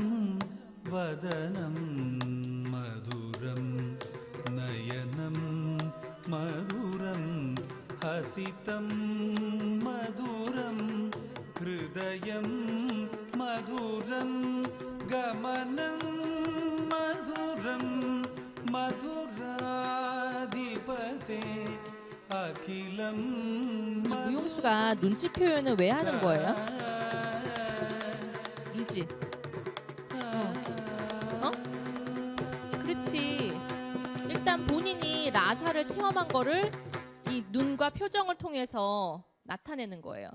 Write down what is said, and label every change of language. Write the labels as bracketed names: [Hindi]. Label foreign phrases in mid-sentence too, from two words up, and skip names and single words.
[Sanskrit] वदनं मधुरं नयनं मधुरं हसितं मधुरं हृदयं मधुरं गमनं मधुरं मधुराधिपते अखिलं [Korean] 이 무용수가 눈치 표현을 왜 하는 거예요? 눈치. 그렇지. 일단 본인이 라사를 체험한 거를 이 눈과 표정을 통해서 나타내는 거예요.